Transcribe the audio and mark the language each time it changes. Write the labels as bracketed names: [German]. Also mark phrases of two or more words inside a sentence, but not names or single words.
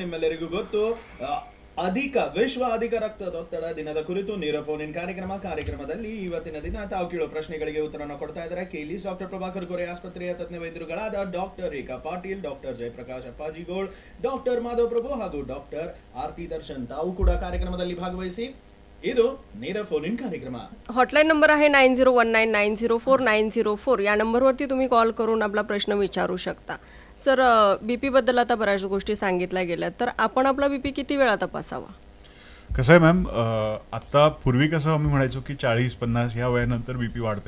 [Kannada] ಇವತ್ತಿನ ವಿಷಯ ನಿಮ್ಮೆಲ್ಲರಿಗೂ ಗೊತ್ತು, ವಿಶ್ವ ಅಧಿಕ ರಕ್ತದೊತ್ತಡ ದಿನದ ಕುರಿತು ನೇರ [English] phone in [Kannada] ಕಾರ್ಯಕ್ರಮದಲ್ಲಿ ಇವತ್ತಿನ ದಿನ ತಾವು ಕೇಳೋ ಪ್ರಶ್ನೆಗಳಿಗೆ ಉತ್ತರವನ್ನು ಕೊಡ್ತಾ ಇದ್ದಾರೆ ಕೇಲಿಸ್ ಡಾಕ್ಟರ್ ಪ್ರಭಾಕರ್ ಗೊರೆ ಆಸ್ಪತ್ರೆಯ ತಜ್ಞ ವೈದ್ಯರುಗಳಾದ ಡಾಕ್ಟರ್ ರೇಖಾ ಪಾಟೀಲ್, ಡಾಕ್ಟರ್ ಜಯಪ್ರಕಾಶ್ ಅಪ್ಪಾಜಿಗೋಳ್, ಡಾಕ್ಟರ್ ಮಾಧವ್ ಪ್ರಭು ಹಾಗೂ ಡಾಕ್ಟರ್ ಆರತಿ ದರ್ಶನ್. ತಾವು ಕೂಡ ಕಾರ್ಯಕ್ರಮದಲ್ಲಿ ಭಾಗವಹಿಸಿ. ಇದು ನೇರ [English] phone in [Kannada] कार्यक्रम. [English] hotline number [Marathi] आहे 9019904904. या नंबरवरती तुम्ही कॉल करून आपला प्रश्न विचारू शकता. सर, बीपी बद्दल आता बऱ्याच गोष्टी सांगितल्या गेल्या, तर आपण आपला बीपी किती वेळा तपासावा? कसं आहे मॅम, आता पूर्वी कसं आम्ही म्हणायचो की 40-50 ह्या वयानंतर बीपी वाढते.